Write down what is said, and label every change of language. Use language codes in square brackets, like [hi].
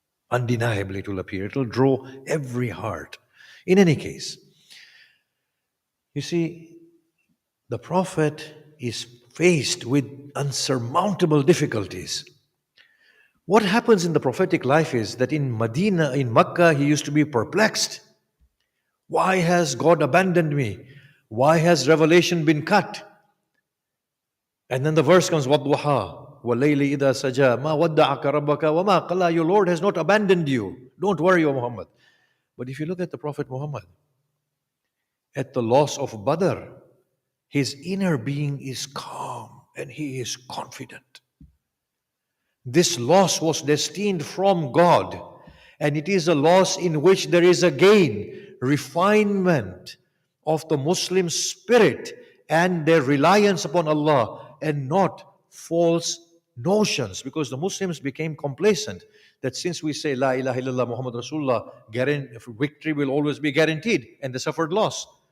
[en] Undeniably, it will appeal. It will draw every heart. In any case, you see, the Prophet is faced with unsurmountable difficulties. What happens in the prophetic life is that in Medina, in Mecca, he used to be perplexed. Why has God abandoned me? Why has revelation been cut? And then the verse comes, [ar] وَالضُّحَى وَاللَّيْلِ إِذَا سَجَى مَا وَدَّعَكَ رَبَّكَ وَمَا قَلَى. [en] Your Lord has not abandoned you. Don't worry, O Muhammad. But if you look at the Prophet Muhammad, at the loss of Badr, his inner being is calm and he is confident. This loss was destined from God, and it is a loss in which there is a gain, refinement of the Muslim spirit and their reliance upon Allah, and not false notions, because the Muslims became complacent that since we say [ar] La ilaha illallah Muhammad Rasulullah, [en] victory will always be guaranteed, and they suffered loss.